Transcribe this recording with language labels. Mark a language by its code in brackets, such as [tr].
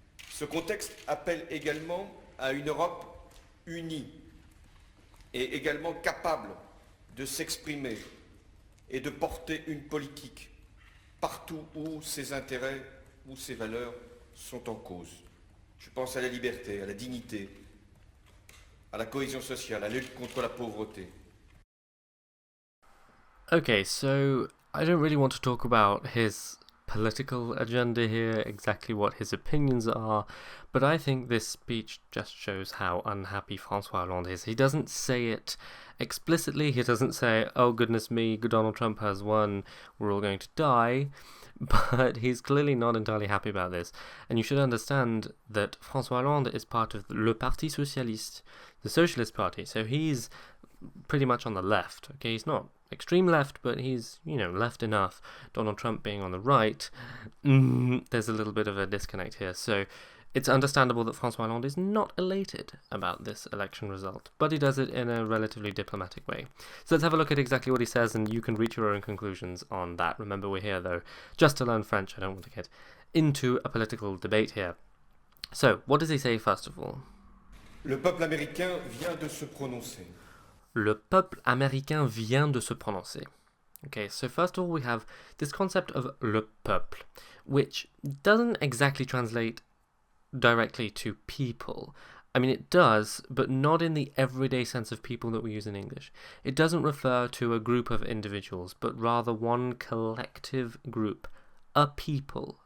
[fr] Ce contexte appelle également à une Europe unie et également capable de s'exprimer et de porter une politique partout où ses intérêts ou ses valeurs sont en cause. Je pense à la liberté, à la dignité, à la cohésion sociale, à la lutte contre la pauvreté. [en] Okay, so I don't really want to talk about his political agenda here, exactly what his opinions are, but I think this speech just shows how unhappy François Hollande is. He doesn't say it explicitly, he doesn't say, oh goodness me, Donald Trump has won, we're all going to die, But he's clearly not entirely happy about this. And you should understand that François Hollande is part of Le Parti Socialiste, the Socialist Party. So he's pretty much on the left. Okay, he's not extreme left, but he's, left enough. Donald Trump being on the right, there's a little bit of a disconnect here. So it's understandable that François Hollande is not elated about this election result, but he does it in a relatively diplomatic way. So let's have a look at exactly what he says, and you can reach your own conclusions on that. Remember, we're here, though, just to learn French. I don't want to get into a political debate here. So, what does he say, first of all? [fr] Le peuple américain vient de se prononcer. Le peuple américain vient de se prononcer. [en] Okay, so first of all, we have this concept of le peuple, which doesn't exactly translate directly to people. I mean, it does, but not in the everyday sense of people that we use in English. It doesn't refer to a group of individuals, but rather one collective group, a people.